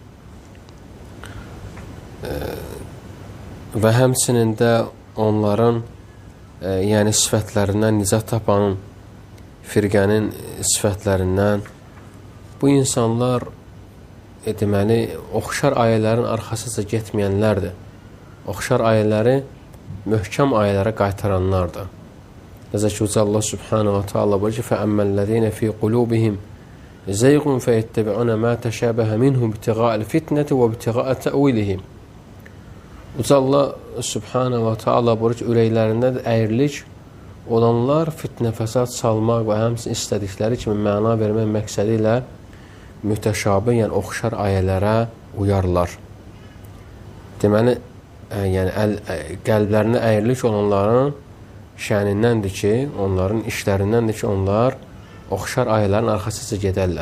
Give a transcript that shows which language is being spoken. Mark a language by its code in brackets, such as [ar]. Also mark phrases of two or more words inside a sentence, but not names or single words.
[az] Və həmçinin də onların sifətlərindən, nizat tapanın firqənin sifətlərindən bu insanlar deməli oxşar ayələrin arxasıca getməyənlərdir. Oxşar ayələri möhkəm ayələrə qaytaranlardır. Necə ki, Allah [ar] سبحانه وتعالى [az] buyurur ki, [ar] فَأَمَّا الَّذِينَ فِي قُلُوبِهِمْ زَيْغٌ فَيَتَّبِعُونَ مَا تَشَابَهَ مِنْهُ ابْتِغَاءَ الْفِتْنَةِ وَابْتِغَاءَ تَأْوِيلِهِ [az] Allah [ar] سبحانه وتعالى [az] buyurur ki, ürəklərində əyrilik olanlar fitnə fəsad salmaq və həmçinin istədikləri kimi məna vermək məqsədi ilə mütəşabih, oxşar ayələrə uyarlar. Deməli, qəlblərində əyrilik olanların şənindəndir ki, onların işlərindəndir ki, onlar oxşar ayələrin arxasıca gedərlər.